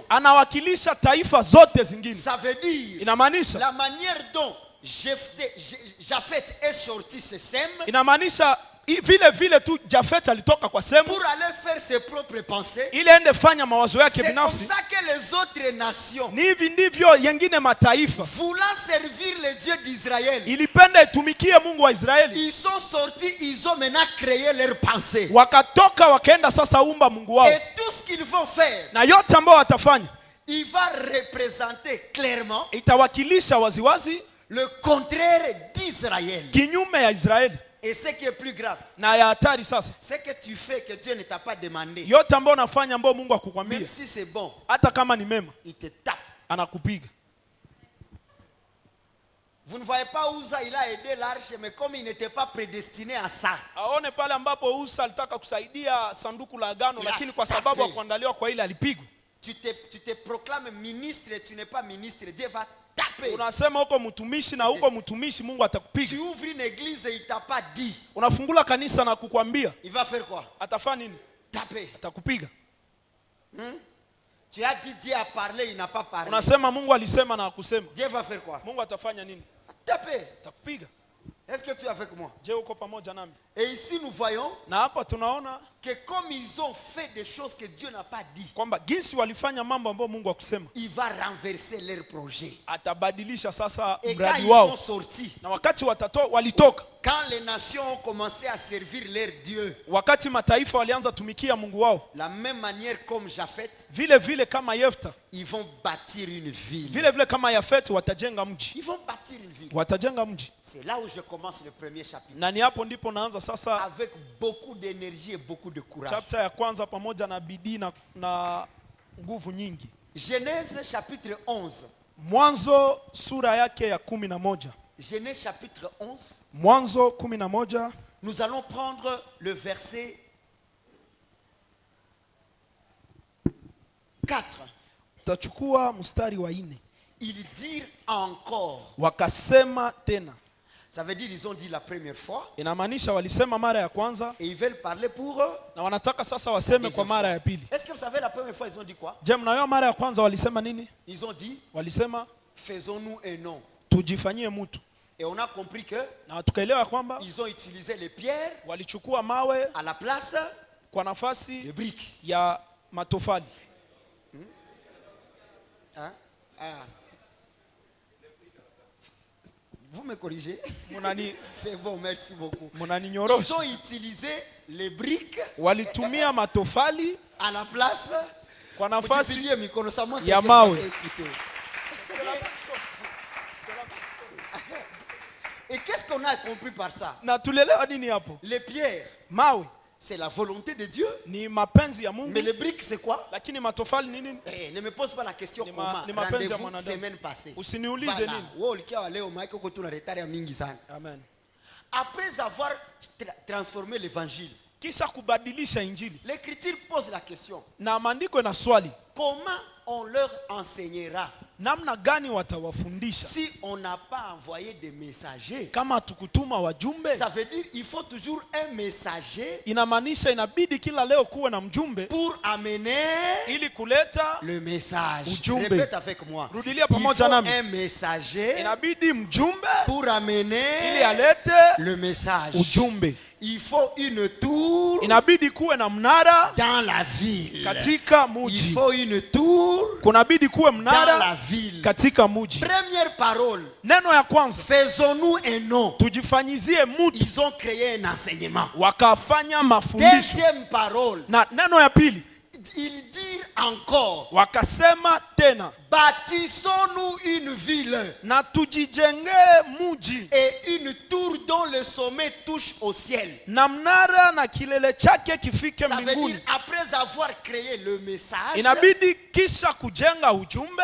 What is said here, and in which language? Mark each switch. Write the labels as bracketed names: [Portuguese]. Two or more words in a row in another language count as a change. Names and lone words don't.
[Swahili] Anawakilisha taifa zote zingine. [French] Ça veut dire [Swahili] Inamaanisha [French] la manière dont Japhet est sorti de Sem [Swahili] inamaanisha vile vile tu Jafet alitoka kwa Semu [French] pour aller faire ses propres pensées. [Swahili] ili ende fanya mawazo yake [French] C'est comme [Swahili] binafsi. [French] ça que les autres nations, [Swahili] Ni hivi ndivyo yengine mataifa [French] voulant servir le Dieu d'Israël, [Swahili] ilipenda itumikie Mungu wa Israeli, [French] ils sont sortis, ils ont maintenant créé leurs pensées. [Swahili] wakatoka wakaenda sasa umba Mungu wao, [French] Et tout ce qu'ils vont faire, [Swahili] na yote ambao watafanya [French] il va représenter clairement [Swahili] itawakilisha waziwazi [French] le contraire d'Israël. [Swahili] kinyume ya Israeli. [French] Et ce qui est plus grave, [Swahili] Na ya hatari sasa, [French] c'est que tu fais que Dieu ne t'a pas demandé. [Swahili] yote ambao unafanya ambao Mungu [French] Même [Swahili] akukwambia, [French] si c'est bon, [Swahili] hata kama ni mema, [French] il te tape. [Swahili] anakupiga. [French] Vous ne voyez pas où ça il a aidé l'arche, mais comme il n'était pas prédestiné à ça, [Swahili] Aone pale ambapo Usa alitaka kusaidia sanduku la agano, Ila lakini kwa sababu ya [French] tape. [Swahili] kuandaliwa kwa ile alipigwa. [French] tu te proclames ministre et tu n'es pas ministre. Dieu va taper. [Swahili] Unasema huko mtumishi na huko mtumishi, Mungu atakupiga. [French] Tu ouvres une église et il t'a pas dit. [Swahili] Unafungula kanisa na kukwambia, [French] Il va faire quoi? [Swahili] atafanya nini? [French] Taper. [Swahili] Atakupiga. [French] Tu as dit Dieu a parlé, il n'a pas parlé. [Swahili] Unasema Mungu alisema na hakusema. [French] Dieu va faire quoi? [Swahili] Mungu atafanya nini? [French] Taper. [Swahili] Atakupiga. [French] Est-ce que tu es avec moi? [Swahili] Je, uko pamoja nami? [French] Et ici nous voyons [Swahili] Na hapa tunaona [French] que comme ils ont fait des choses que Dieu n'a pas dit, [Swahili] kwamba jinsi walifanya mambo ambayo Mungu hakusema, [French] il va renverser leur projet. [Swahili] atabadilisha sasa [French] Et quand [Swahili] mradi [French] ils [Swahili] wao. [French] sont sortis, [Swahili] Na wakati walitoka, [French] quand les nations ont commencé à servir leur Dieu, [Swahili] wakati mataifa walianza tumikia Mungu wao, [French] la même manière comme Japhet, [Swahili] vile vile kama Yefta, [French] ils vont bâtir une ville. [Swahili] vile vile kama Yafet watajenga mji. [French] Ils vont bâtir une ville. [Swahili] Watajenga mji. [French] C'est là où je commence le premier chapitre. [Swahili] Na ni hapo ndipo naanza sasa [French] Avec beaucoup d'énergie et beaucoup de courage. [Swahili] chapter ya kwanza pamoja na bidii na nguvu nyingi. [French] Genèse chapitre 11. [Swahili] Mwanzo sura yake ya 11. [French] Genèse chapitre 11. [Swahili] Mwanzo 11. [French] Nous allons prendre le verset 4. [Swahili] Tutachukua mstari wa 4. [French] Ils dirent encore. [Swahili] Wakasema tena. [French] Ça veut dire ils ont dit la première fois. [Swahili] Inamaanisha walisema mara ya kwanza [French] Et ils veulent parler pour eux. [Swahili] na wanataka sasa waseme kwa mara ya pili. [French] Est-ce que vous savez la première fois ils ont dit quoi? [Swahili] Je, mnayo mara ya kwanza walisema nini? [French] Ils ont dit [Swahili] Walisema [French] faisons-nous un nom. [Swahili] tujifanyie mtu. [French] Et on a compris que [Swahili] Na tukaelewa kwamba [French] ils ont utilisé les pierres [Swahili] walichukua mawe [French] à la place [Swahili] kwa nafasi [French] des briques. [Swahili] ya matofali. [French] Hein? Ah. Vous me corrigez? [Swahili] Munani [French] C'est bon, merci beaucoup. Ils [Swahili] munaninyorosha. [French] ont utilisé les briques [Swahili] Walitumia matofali [French] à la place [Swahili] kwa nafasi Multiplier mikono, [French] ça montre [Swahili] ya [French] que [Swahili] mawe. [French] vous avez écouté. Et qu'est-ce qu'on a compris par ça? [Swahili] na tulelewa nini hapo? [French] Les pierres, [Swahili] Mawe [French] c'est la volonté de Dieu. [Swahili] ni mapenzi ya Mungu, [French] Mais les briques, c'est quoi? [Swahili] lakini matofali ni nini? [French] Ne me pose pas la question [Swahili] Ni [French] comment. [Swahili] mapenzi ya [French] Rendez-vous [Swahili] mwanadamu. [French] semaine passée. [Swahili] Usiniulize [French] Voilà. [Swahili] nini. Wewe ulikia leo maana uko tu na retard ya mingi sana. Amen. [French] Après avoir transformé l'évangile, [Swahili] kisha kubadilisha injili. [French] L'écriture pose la question. [Swahili] Na maandiko na swali, [French] Comment on leur enseignera [Swahili] namna gani watawafundisha [French] si on n'a pas envoyé des messagers? [Swahili] kama tukutuma wajumbe? [French] Ça veut dire il faut toujours un messager [Swahili] Inamaanisha inabidi kila leo kuwe na mjumbe [French] pour amener [Swahili] ili kuleta [French] le message. [Swahili] Ujumbe. [French] Répète avec moi. [Swahili] Rudilia [French] Il [Swahili] pamoja [French] faut [Swahili] nami. [French] un messager [Swahili] Inabidi mjumbe [French] pour [Swahili] ili [French] amener [Swahili] alete [French] le message. [Swahili] ujumbe. [French] Il faut une tour [Swahili] Inabidi kuwe na mnara [French] dans la ville. [Swahili] katika [French] Il [Swahili] muji. [French] faut une tour [Swahili] Kunabidi kuwe [French] dans la [Swahili] mnara [French] ville. [Swahili] katika muji. [French] Première parole. [Swahili] Neno ya kwanza, [French] Faisons-nous un nom. [Swahili] tujifanyizie muji. [French] Ils ont créé un enseignement. [Swahili] Wakafanya mafundisho. [French] Deuxième parole. [Swahili] Na neno ya pili, [French] Ils dirent encore, [Swahili] wakasema tena, [French] bâtissons-nous une ville [Swahili] na tujijengee muji [French] et une tour dont le sommet touche au ciel. [Swahili] na mnara na kilele chake kifike [French] Ça veut dire, [Swahili] mbinguni. [French] après avoir créé le message, [Swahili] Inabidi kisha kujenga ujumbe,